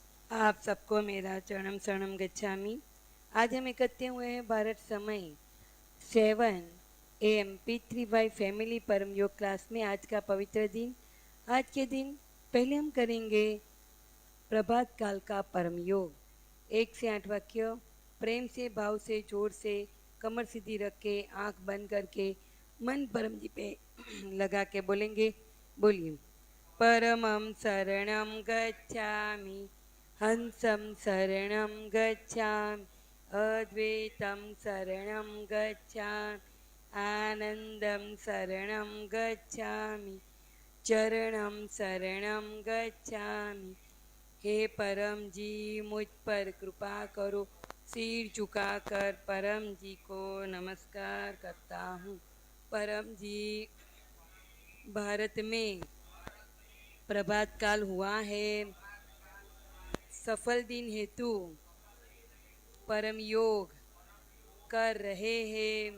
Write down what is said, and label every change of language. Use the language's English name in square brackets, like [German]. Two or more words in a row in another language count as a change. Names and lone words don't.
[Hindi] आप सबको मेरा [Pali] चरणम शरणम गच्छामि। [Hindi] आज हम इकट्ठे हुए हैं भारत समय 7 AM P3Y फैमिली परम योग क्लास में। आज का पवित्र दिन, आज के दिन पहले हम करेंगे प्रभात काल का परम योग। 1 से 8 वाक्य प्रेम से, भाव से, जोर से, कमर सीधी रख के, आंख बंद करके, मन परम जी पे लगा के बोलेंगे। बोलिए। [Pali] परमं शरणं गच्छामि, हंसं शरणं गच्छामि, अद्वैतं शरणं गच्छामि, आनंदं शरणं गच्छामि, चरणं शरणं गच्छामि। [Hindi] हे परम जी, मुझ पर कृपा करो। सिर झुकाकर परम जी को नमस्कार करता हूँ। परम जी, भारत में प्रभात काल हुआ है। सफल दिन हेतु परम योग कर रहे हैं।